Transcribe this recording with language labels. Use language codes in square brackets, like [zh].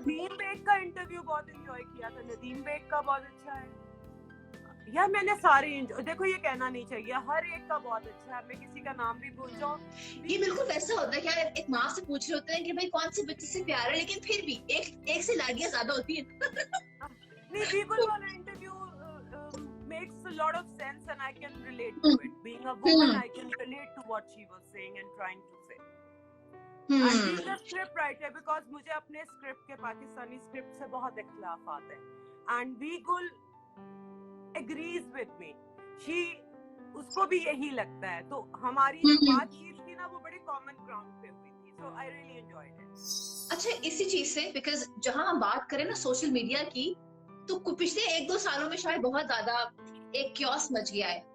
[hi] Nadeem bag का interview बहुत enjoy किया था। नदीम बेग का बहुत अच्छा है यार, मैंने सारे देखो, ये कहना नहीं चाहिए, हर एक का बहुत अच्छा है। मैं किसी का नाम भी भूल जाऊं, ये बिल्कुल वैसा होता है कि यार एक माँ से पूछ रहे होते हैं कि भाई कौन से बच्चे से प्यार है, लेकिन फिर भी एक से लाडियां ज्यादा होती है। नहीं, बिल्कुल वाला interview [en] makes a lot of sense and I can relate to it. Being a woman, I can relate to what she was saying and trying to say. And being a script writer, because [hi] मुझे अपने script के Pakistani script से बहुत इख्तिलाफात हैं, [en] and Beegul agrees with me. [hi] उसको भी यही लगता है, तो हमारी जो बातचीत थी ना, वो बड़े कॉमन ग्राउंड पे हुई थी, [en] so I really enjoyed it. [hi] अच्छा, इसी चीज से, बिकॉज जहां हम बात करें ना सोशल मीडिया की, तो पिछले 1-2 सालों में शायद बहुत ज्यादा एक क्योस मच गया है।